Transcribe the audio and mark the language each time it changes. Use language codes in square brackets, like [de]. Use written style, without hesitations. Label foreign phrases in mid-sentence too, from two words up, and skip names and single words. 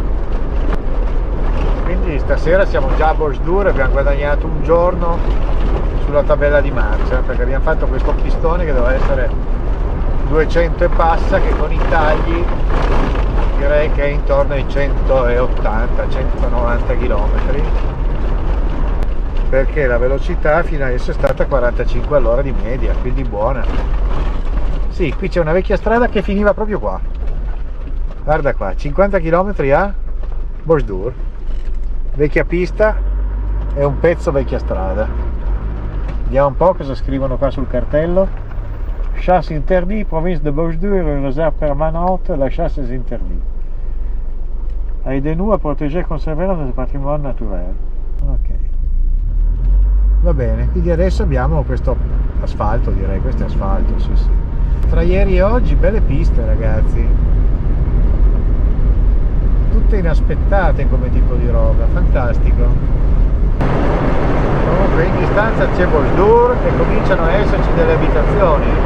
[it] Quindi stasera siamo già a Bosdur, abbiamo guadagnato un giorno sulla tabella di marcia, perché abbiamo fatto questo pistone che doveva essere 200 e passa, che con i tagli direi che è intorno ai 180-190 km, perché la velocità fino adesso è stata 45 all'ora di media, quindi buona. Sì, qui c'è una vecchia strada che finiva proprio qua, guarda qua, 50 km a Bosdur, vecchia pista e un pezzo vecchia strada. Vediamo un po' cosa scrivono qua sul cartello. [fr] Chasse interdit, province de Bosdur, réserve permanente, la chasse est interdite. Aidez-nous à protéger et conserver notre patrimoine naturel. [it] Ok. Va bene, quindi adesso abbiamo questo asfalto, direi, questo è asfalto, sì sì. Tra ieri e oggi belle piste ragazzi. Tutte inaspettate come tipo di roba, fantastico. Comunque in distanza c'è Bosdur e cominciano a esserci delle abitazioni.